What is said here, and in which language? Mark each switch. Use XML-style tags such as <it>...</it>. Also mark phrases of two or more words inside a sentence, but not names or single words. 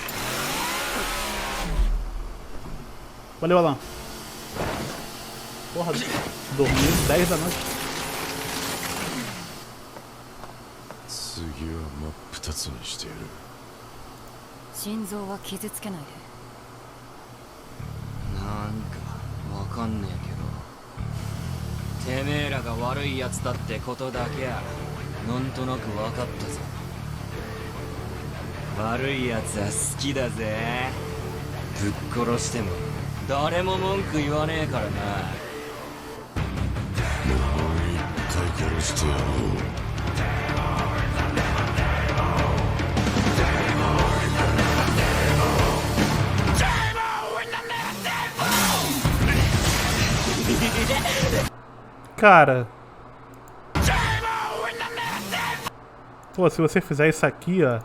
<pt>Valeu, Alan. Porra, dormi 10 da noite.</pt> <ja>次は真っ二つにしてやる。心臓は傷つけないで。なんかわかんねえけど、てめえらが悪いやつだってことだけはなんとなく分かったぞ。悪いやつは好きだぜ。ぶっ殺しても誰も文句言わねえからな。一回殺してやろう。</ja> <pt>Cara. Pô, se você fizer isso aqui, ó.</pt>